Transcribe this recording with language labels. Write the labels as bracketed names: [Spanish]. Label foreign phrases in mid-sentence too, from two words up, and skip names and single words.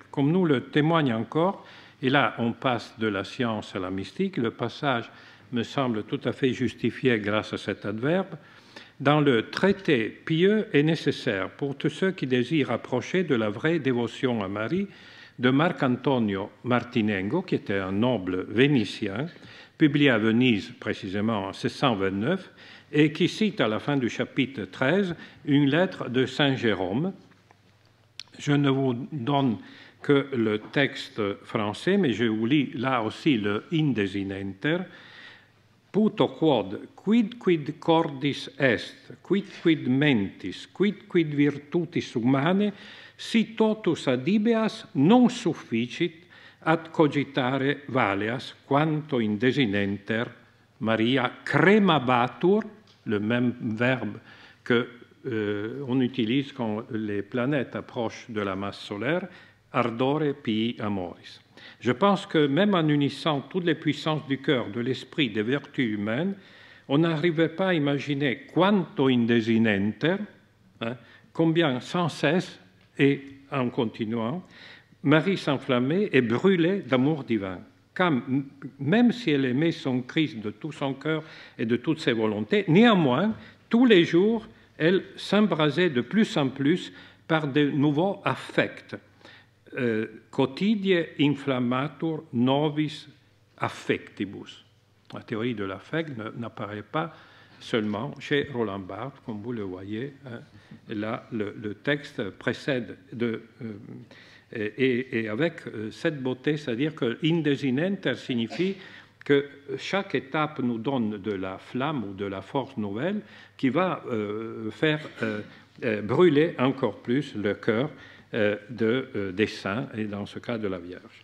[French] Comme nous le témoigne encore, et là on passe de la science à la mystique, le passage me semble tout à fait justifié grâce à cet adverbe, dans le traité pieux et nécessaire pour tous ceux qui désirent approcher de la vraie dévotion à Marie de Marc-Antonio Martinengo, qui était un noble vénitien, publié à Venise précisément en 1629, et qui cite à la fin du chapitre 13 une lettre de Saint Jérôme. Je ne vous donne que le texte français, mais je vous lis là aussi le indesinenter. [Latin] Puto quod quid cordis est, quid mentis, quid virtutis humanae, si totus adibeas non sufficit ad cogitare valeas quanto indesinenter Maria cremabatur, [French] le même verbe qu'on utilise quand les planètes approchent de la masse solaire, [Latin] ardore pii amoris. [French] Je pense que même en unissant toutes les puissances du cœur, de l'esprit, des vertus humaines, on n'arrivait pas à imaginer [Latin] quanto indesinenter, [French] hein, combien sans cesse et en continuant, Marie s'enflammait et brûlait d'amour divin. Car même si elle aimait son Christ de tout son cœur et de toutes ses volontés, néanmoins, tous les jours, elle s'embrasait de plus en plus par de nouveaux affects. [Latin] Quotidie inflammatur novis affectibus. [French] La théorie de l'affect n'apparaît pas seulement chez Roland Barthes, comme vous le voyez. Hein, là, le texte précède et avec cette beauté, c'est-à-dire que indesinenter signifie que chaque étape nous donne de la flamme ou de la force nouvelle qui va faire brûler encore plus le cœur des saints, et dans ce cas de la Vierge.